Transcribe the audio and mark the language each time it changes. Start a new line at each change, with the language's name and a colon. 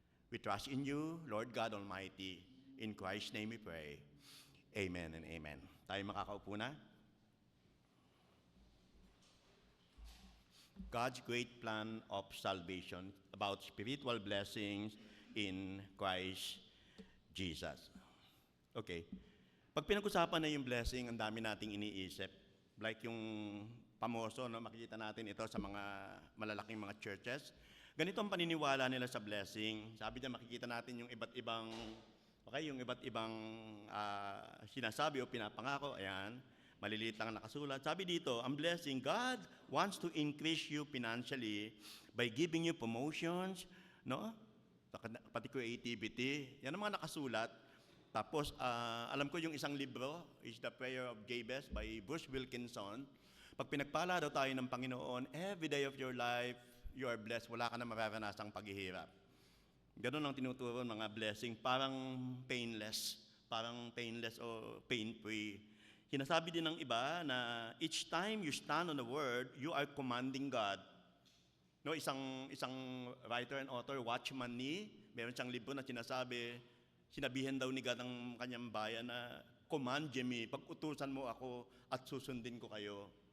English: We trust in you, Lord God Almighty. In Christ's name we pray. Amen and amen.
Filipino: Tayo makakaupo na.
English: God's great plan of salvation, about spiritual blessings in Christ Jesus.
Filipino: Okay. Pag pinag-usapan na yung blessing, ang dami nating iniisip. Like yung pamoso, no, makikita natin ito sa mga malalaking mga churches. Ganito ang paniniwala nila sa blessing. Sabi niya, makikita natin yung iba't ibang, sinasabi o pinapangako. Ayan. Maliliit lang nakasulat. Sabi dito, ang blessing,
English: God wants to increase you financially by giving you promotions,
Filipino: no? Pati creativity. Yan ang mga nakasulat. Tapos, alam ko yung isang libro, is The Prayer of Jabez by Bruce Wilkinson. Pag pinagpala daw tayo ng Panginoon,
English: every day of your life, you are blessed.
Filipino: Wala ka na mararanasang paghihirap. Ganun ang tinuturo ng mga blessing, parang painless o pain-free. Sinasabi din ng iba na
English: each time you stand on the word, you are commanding God.
Filipino: No, isang writer and author, Watchman Nee, meron siyang libro na sinabihan daw ni God ang kanyang bayan na,
English: command me,
Filipino: pag-utusan mo ako at susundin ko kayo.